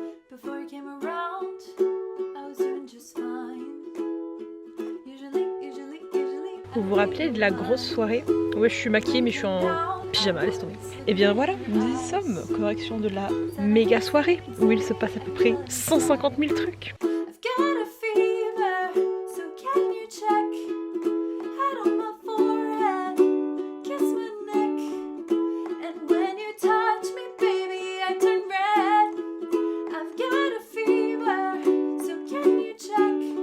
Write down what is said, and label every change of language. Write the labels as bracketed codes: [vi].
[en] Before you came around, I was doing just fine. Usually. [fr] Vous vous rappelez de la grosse soirée? Ouais, je suis maquillée mais je suis en pyjama, laisse tomber. Et bien voilà, nous y sommes. Correction de la méga soirée où il se passe à peu près 150 000 trucs. [en] I've got a fever, so can you check? Head on my forehead, kiss my neck. And when you touch me, baby, I turn red. I've got a fever, so can you check?